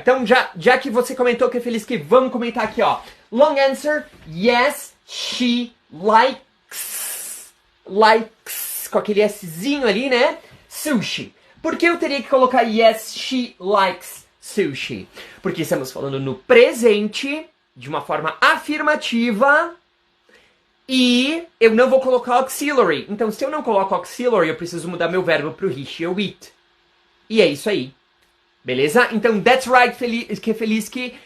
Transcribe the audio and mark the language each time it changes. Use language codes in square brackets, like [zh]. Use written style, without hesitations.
[pt] Então, já que você comentou que é feliz, que vamos comentar aqui, ó. [en] Long answer, yes, she likes, [pt] com aquele Szinho ali, né? Sushi. Por que eu teria que colocar [en] yes, she likes sushi? [pt] Porque estamos falando no presente, de uma forma afirmativa, e eu não vou colocar auxiliary. Então, se eu não coloco auxiliary, eu preciso mudar meu verbo pro he, she ou it. E é isso aí. Beleza? [en] Então, that's right, Feliski.